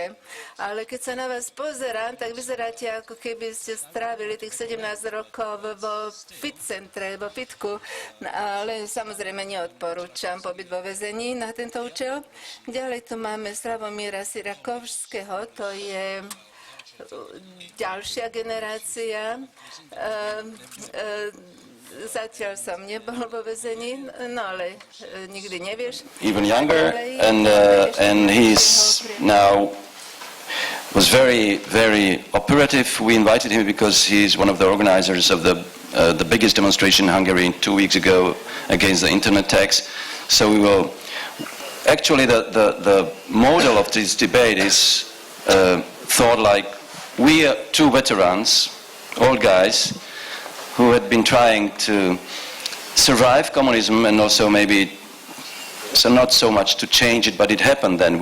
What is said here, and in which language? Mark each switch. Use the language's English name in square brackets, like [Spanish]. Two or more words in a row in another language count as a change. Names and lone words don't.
[Slovak] Ale keď sa na vás pozerám, tak vyzeráte, ako keby ste strávili tých 17 rokov vo fit centre, vo fitku, ale samozrejme neodporúčam pobyt vo väzení na tento účel. Ďalej tu máme Slawomira Sierakowskiego, to je ďalšia generácia. Zatiaľ som nebol vo väzení, no ale nikdy nevieš. [English] Even younger, and he's now was very, very operative. We invited him because he's one of the organizers of the biggest demonstration in Hungary 2 weeks ago against the internet tax. So we will. Actually, the model of this debate is thought like we are two veterans, old guys, who had been trying to survive communism and also maybe, so not so much to change it, but it happened then.